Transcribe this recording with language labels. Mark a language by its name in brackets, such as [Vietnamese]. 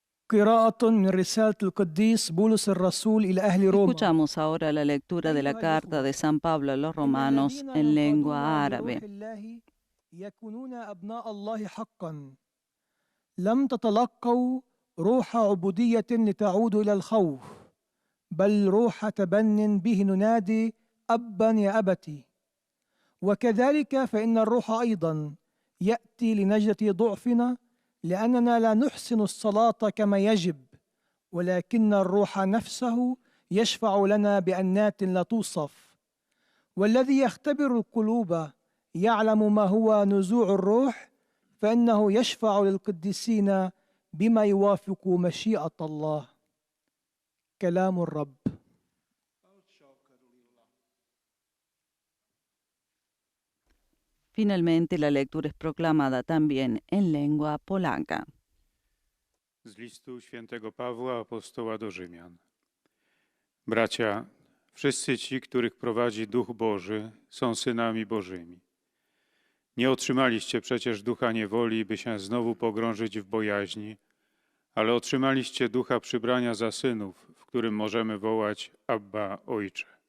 [Arabic] قراءة من رسالة القديس بولس الرسول إلى أهل روما. [Spanish] Escuchamos ahora la lectura de la carta de San Pablo a los romanos en lengua árabe. [Arabic] يكونون أبناء الله حقا. لم تتلقوا روح عبودية لتعودوا إلى الخوف، بل روح تبن به ننادي أبا يا أبتي. وكذلك فإن الروح أيضا يأتي لنجدة ضعفنا، لأننا لا نحسن الصلاة كما يجب، ولكن الروح نفسه يشفع لنا بأنات لا توصف. والذي يختبر القلوب يعلم ما هو نزوع الروح، فإنه يشفع للقديسين بما يوافق مشيئة الله. كلام الرب. [Spanish] Finalmente, la lectura es proclamada también en lengua polaca. [Polish] Z listu świętego Pawła, apostoła do Rzymian. Bracia, wszyscy ci, których prowadzi Duch Boży, są synami Bożymi. Nie otrzymaliście przecież ducha niewoli, by się znowu pogrążyć w bojaźni, ale otrzymaliście ducha przybrania za synów, w którym możemy wołać Abba, Ojcze.